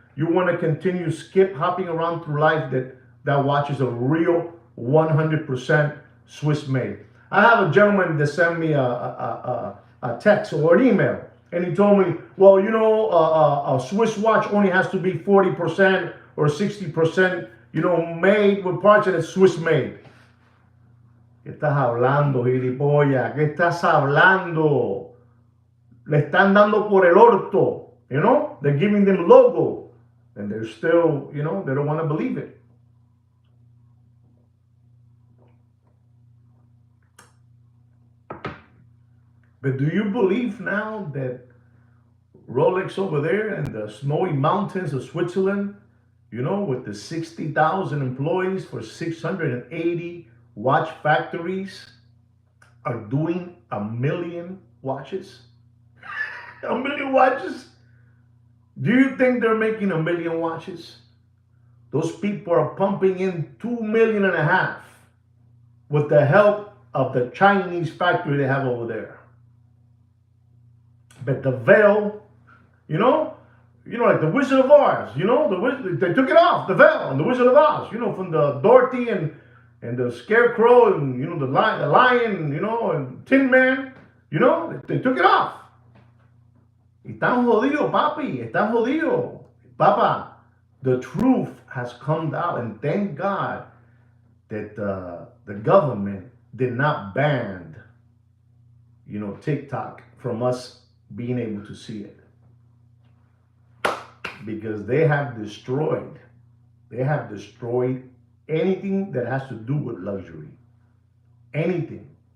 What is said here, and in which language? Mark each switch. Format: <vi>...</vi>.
<en>You want to continue skip hopping around through life that watch is a real 100% Swiss made. I have a gentleman that sent me a text or an email, and he told me, well, you know, a Swiss watch only has to be 40% or 60%, you know, made with parts and it's Swiss made.</en> <es>¿Qué estás hablando, gilipollas? ¿Qué estás hablando? Le están dando por el orto,</es> <en>you know? They're giving them logo, and they're still, you know, they don't want to believe it. But do you believe now that Rolex over there in the snowy mountains of Switzerland, you know, with the 60,000 employees for 680 watch factories, are doing $1 million watches? A million watches? Do you think they're making a million watches? Those people are pumping in 2.5 million with the help of the Chinese factory they have over there. But the veil, like the Wizard of Oz, they took it off, the veil, and the Wizard of Oz, from the Dorothy and the Scarecrow and the Lion, and Tin Man, they took it off.</en> <es>Están jodidos, papi, están jodidos.</es> <en>Papa, the truth has come out, and thank God that the government did not ban, TikTok from us being able to see it. Because they have destroyed anything that has to do with luxury. Anything.</en>